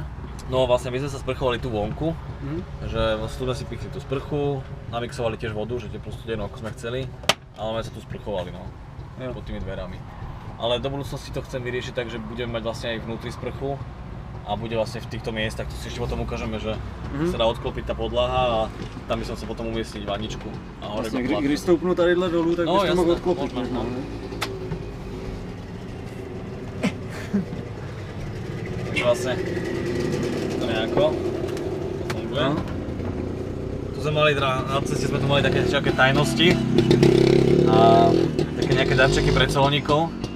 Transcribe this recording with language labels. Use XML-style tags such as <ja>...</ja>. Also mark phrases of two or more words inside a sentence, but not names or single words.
<sk>No vlastne my sme sa sprchovali tu vonku, že vlastne tu sme si pichli tú sprchu, namixovali tiež vodu, že teplú studenú ako sme chceli, ale my sa tu sprchovali, no, pod tými dverami. Ale do budúcnosti to chcem vyriešiť tak, že budeme mať vlastne aj vnútri sprchu a bude vlastne v týchto miestach, to si ešte potom ukážeme, že sa dá odklopiť tá podlaha a tam by som sa potom umiestniť vaničku. A hore</sk> <cs>vlastně, když stoupnu tadyhle dolů, tak byste mohl odklopit.</cs> <sk>Možno. Takže vlastne to nejako funguje. Tu sme mali, na ceste sme tu mali také nejaké tajnosti a také nejaké darčeky pre colníkov.</sk>